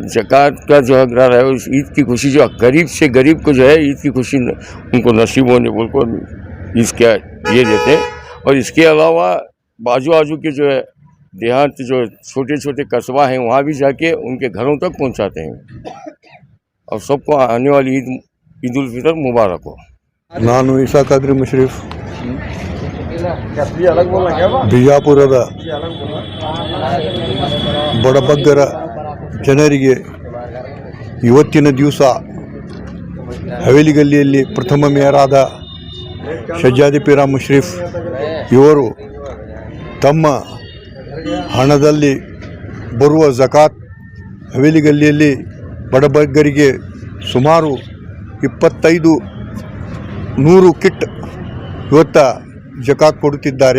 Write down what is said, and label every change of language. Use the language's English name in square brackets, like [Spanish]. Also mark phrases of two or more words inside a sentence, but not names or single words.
[Hindi] जक़ात का जो हकदार है उस ईद की खुशी जो गरीब से गरीब को जो है ईद की खुशी उनको नसीब होने बोल को इसका ये देते हैं। और इसके अलावा बाजू आजू के जो है देहात जो छोटे छोटे कस्बा हैं वहाँ भी जाके उनके घरों तक पहुँचाते हैं। और सबको आने वाली ईद उल फितर मुबारक हो। [Kannada] ನಾನು ಇಸಾ ಖಾದ್ರಿ ಮುಷ್ರಿಫ್ ಬಿಜಾಪುರದ ಬಡಬಗ್ಗರ ಜನರಿಗೆ ಇವತ್ತಿನ ದಿವಸ ಹವೇಲಿ ಗಲ್ಲಿಯಲ್ಲಿ ಪ್ರಥಮ ಮೇಯರ್ ಆದ ಶಜ್ಜಾದಿ ಪೀರ ಮುಷ್ರಿಫ್ ಇವರು ತಮ್ಮ ಹಣದಲ್ಲಿ ಬರುವ ಝಕಾತ್ ಹವೇಲಿ ಗಲ್ಲಿಯಲ್ಲಿ ಬಡಬಗ್ಗರಿಗೆ ಸುಮಾರು 2500 ಕಿಟ್ ಇವತ್ತ ಜಕಾತ್ ಕೊಡುತ್ತಿದ್ದಾರೆ।